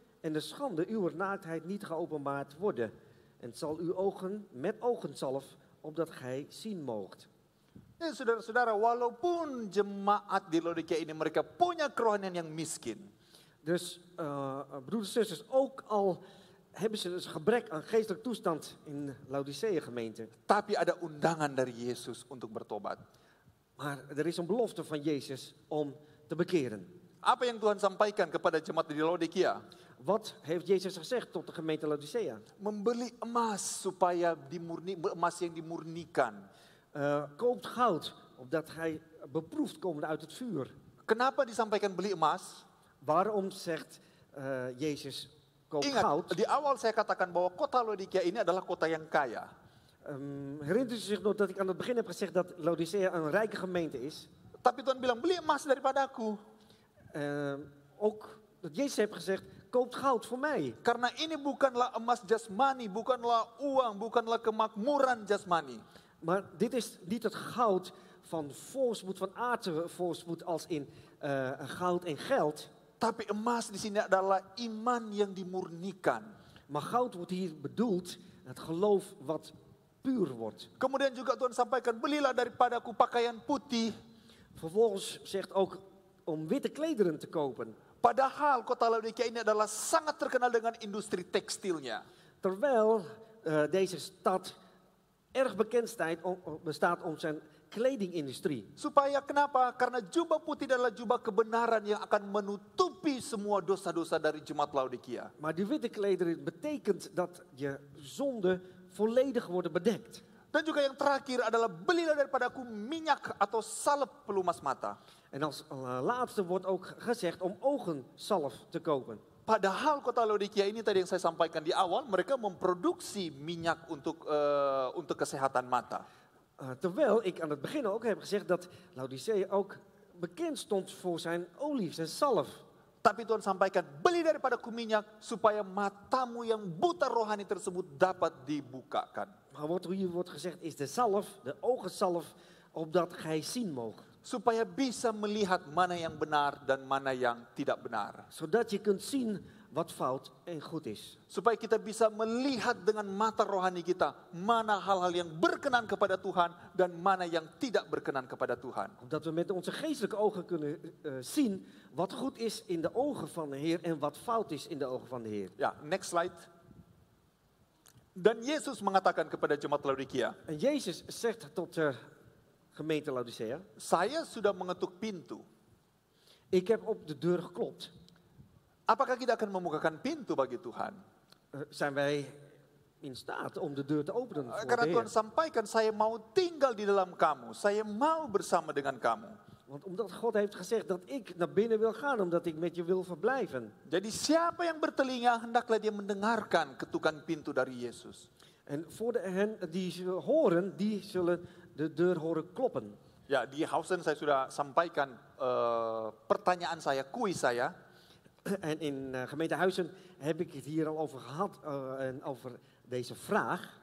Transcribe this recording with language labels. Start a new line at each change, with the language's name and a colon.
Dutch: En de schande uw naaktheid niet geopenbaard worden. En het zal uw ogen met ogenzalf, opdat gij zien moogt.
Indonesian: Ya, saudara-saudara, walaupun jemaat di Laodikia ini mereka punya kerohanian yang miskin.
Dutch: Dus broeders en zusters, ook al hebben ze dus gebrek aan geestelijk toestand in Laodicea gemeente.
Indonesian: Tapi ada undangan dari Yesus untuk bertobat.
Dutch: Maar er is een belofte van Jezus om te bekeren.
Indonesian: Apa yang Tuhan sampaikan kepada jemaat di Laodikia?
Dutch: Wat heeft Jezus gezegd tot de gemeente Laodicea?
Indonesian: Membeli emas supaya emas yang dimurnikan.
Dutch: Koopt goud, opdat gij beproefd komt uit het vuur.
Indonesian: Kenapa disampaikan beli emas?
Dutch: Waarom zegt Jezus, koop
Indonesian: Ingat,
Dutch: goud?
Indonesian: di awal saya katakan bahwa kota Laodikia ini adalah kota yang kaya.
Dutch: Herinnert u zich nog dat ik aan het begin heb gezegd dat Laodicea een rijke gemeente is?
Indonesian: Tapi Tuhan bilang, beli emas daripadaku.
Dutch: Ook dat Jezus heeft gezegd, koopt goud voor mij.
Indonesian: Karena ini bukanlah emas jasmani, bukanlah uang, bukanlah kemakmuran jasmani.
Dutch: Maar dit is niet het goud van voorspoed, van aardse voorspoed als in goud en geld.
Indonesian: Tapi emas di sini adalah iman yang dimurnikan.
Dutch: Maar goud wordt hier bedoeld, het geloof wat puur wordt.
Indonesian: Kemudian juga Tuhan sampaikan, belilah daripadaku pakaian putih.
Dutch: Vervolgens zegt ook om witte klederen te kopen.
Indonesian: Padahal kota Laodikia ini adalah sangat terkenal dengan industri tekstilnya.
Dutch: Terwijl deze stad erg bekend bestaat om zijn kledingindustrie.
Indonesian: Supaya kenapa? Karena jubah putih adalah jubah kebenaran yang akan menutupi semua dosa-dosa dari jemaat Laodikia.
Dutch: Maar die witte klederen betekent dat je zonden volledig worden bedekt.
Indonesian: Dan juga yang terakhir adalah belilah daripadaku minyak atau salep pelumas mata.
Dutch: En als laatste wordt ook gezegd om oogenzalf te kopen.
Indonesian: Padahal kota Laodikia ini tadi yang saya sampaikan di awal, mereka memproduksi minyak untuk kesehatan mata.
Dutch: Terwijl ik aan het begin ook heb gezegd dat Laodicea ook bekend stond voor zijn olie, zijn zalf.
Indonesian: Tapi Tuhan sampaikan, beli daripadaku minyak supaya matamu yang buta rohani tersebut dapat dibukakan.
Dutch: Maar wat hier wordt gezegd is de zalf, de ogenzalf, opdat gij zien moogt.
Indonesian: Supaya bisa melihat mana yang benar dan mana yang tidak benar.
Dutch: Zodat je kunt zien wat fout en goed is.
Indonesian: Supaya kita bisa melihat dengan mata rohani kita, mana hal-hal yang berkenan kepada Tuhan dan mana yang tidak berkenan kepada Tuhan.
Dutch: Omdat we met onze geestelijke ogen kunnen zien wat goed is in de ogen van de Heer en wat fout is in de ogen van de Heer.
Indonesian: Ya,
English: next slide.
Indonesian: Dan Yesus mengatakan kepada jemaat Laodikia,
Dutch: En Jezus zegt tot de gemeente Laodicea,
Indonesian: saya sudah mengetuk pintu.
Dutch: ik heb op de deur geklopt.
Indonesian: Apakah kita akan membukakan pintu bagi Tuhan?
Dutch: Zijn wij in staat om de deur te openen voor
Indonesian: Karena
Dutch: de
Indonesian: Tuhan sampaikan, saya mau tinggal di dalam kamu. Saya mau bersama dengan kamu.
Dutch: Want omdat God heeft gezegd dat ik naar binnen wil gaan, omdat ik met je wil verblijven.
Indonesian: Jadi siapa yang bertelinga, hendaklah dia mendengarkan ketukan pintu dari Yesus.
Dutch: En voor hen die zullen horen, die zullen de deur horen kloppen.
Indonesian: Ya, di Hausen saya sudah sampaikan pertanyaan saya, kuis saya.
Dutch: En in gemeente Huizen heb ik het hier al over gehad, en over deze vraag.